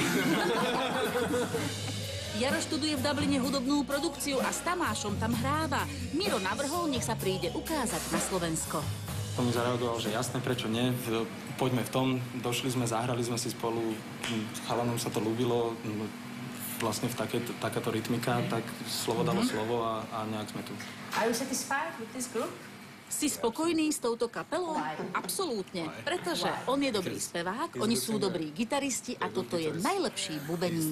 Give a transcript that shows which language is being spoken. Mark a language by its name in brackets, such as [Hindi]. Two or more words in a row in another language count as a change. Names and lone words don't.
[Slovak] Jaro študuje v Dubline hudobnú produkciu a s Tamášom tam hráva. Miro navrhol, nech sa príde ukázať na Slovensko. On mi zareagoval, že jasné, prečo nie, poďme v tom, došli sme, zahrali sme si spolu, chalanom sa to ľúbilo, vlastne v takáto rytmika, tak slovo dalo slovo a nejak sme tu. [English] Are you satisfied with this group? [Slovak] Si spokojný s touto kapelou? Absolútne, pretože on je dobrý spevák, oni sú dobrí gitaristi a toto je najlepší bubeník.